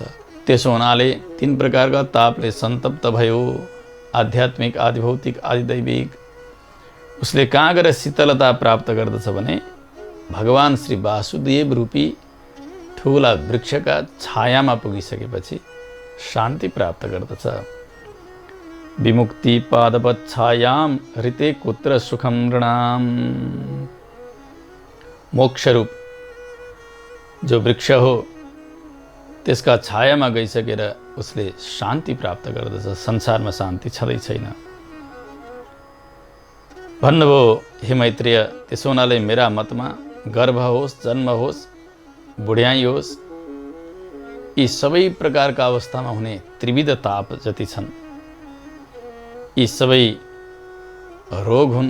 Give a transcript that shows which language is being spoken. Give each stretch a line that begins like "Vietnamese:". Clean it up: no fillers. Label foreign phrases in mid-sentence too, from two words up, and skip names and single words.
Nepali: त्यसो हुनाले 3 प्रकारका तापले सन्तप्त भयो, आध्यात्मिक, आदिभौतिक, आदिदैविक। उसले कहाँ गएर शीतलता प्राप्त गर्दछ भने भगवान श्री वासुदेव रूपी ठुला वृक्षका छायामा पुगिसकेपछि शान्ति प्राप्त गर्दछ।
Sanskrit: विमुक्ति पादवत् छायाम हृते कुत्र सुखम नृणाम।
Nepali: मोक्षरूप जो वृक्ष हो त्यसका छायामा गइसकेर उसले शान्ति प्राप्त गर्दछ। संसारमा शान्ति छँदै छैन। भन्नुभयो, हे मैत्रेय, त्यसो हुनाले मेरा मतमा गर्भ होस्, जन्म होस्, बुढ्याई होस्, यी सबै प्रकारका अवस्थामा हुने त्रिविध ताप जति छन्, यी सबै रोग हुन्।